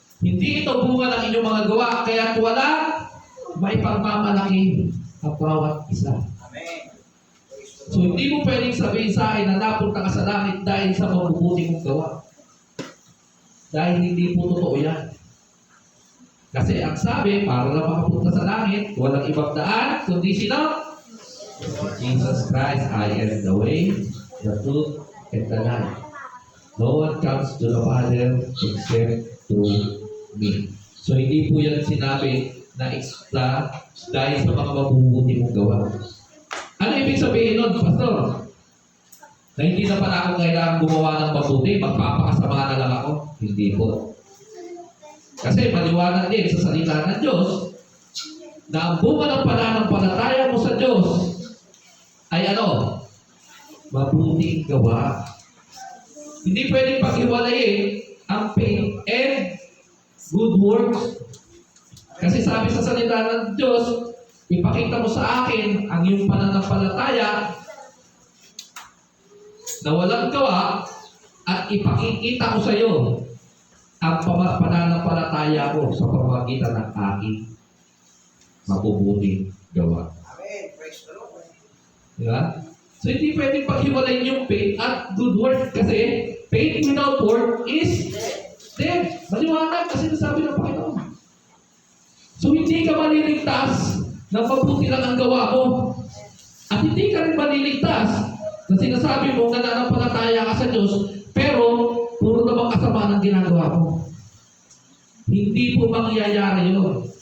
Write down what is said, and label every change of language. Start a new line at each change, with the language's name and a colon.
Filipino: Hindi ito bunga ng inyong mga gawa, kaya wala may pagmamalaki ang bawat isa. So hindi mo pwedeng sabihin sa akin na napunta ka sa langit dahil sa mabubuti mong gawa. Dahil hindi po totoo yan. Kasi ang sabi, para lang makapunta sa langit, walang ibang daan, kundi sino?
English: Jesus Christ, I am the way, the truth, and the life. No one comes to the Father except through me.
Filipino: So hindi po yan sinabi na extra dahil sa mga mabubuti mong gawa. Ano ibig sabihin nun, Pastor? Na hindi na pala ako kailangan gumawa ng mabuti, magpapakasama na lang ako? Hindi po. Kasi maliwanag din sa salita ng Diyos na ang bunga ng pananampalataya mo sa Diyos ay ano? Mabuting gawa. Hindi pwedeng paghiwalayin ang faith and good works. Kasi sabi sa salita ng Diyos, ipakita mo sa akin ang iyong pananampalataya na walang gawa at ipakikita ko sa iyo ang pananampalataya ko sa pamamagitan ng aking mabubuting gawa.
English: Amen. Praise the Lord.
Filipino: Diba? So hindi pwedeng paghiwalayin yung faith at good work kasi
English: faith without work is dead.
Filipino: Maliwanag kasi nasabi ng Panginoon. So hindi ka maliligtas na mabuti lang ang gawa mo. At hindi ka rin maliligtas na sinasabi mo na nananampalataya ka sa Diyos pero puro namang kasama ng ginagawa mo. Hindi po mangyayari yun.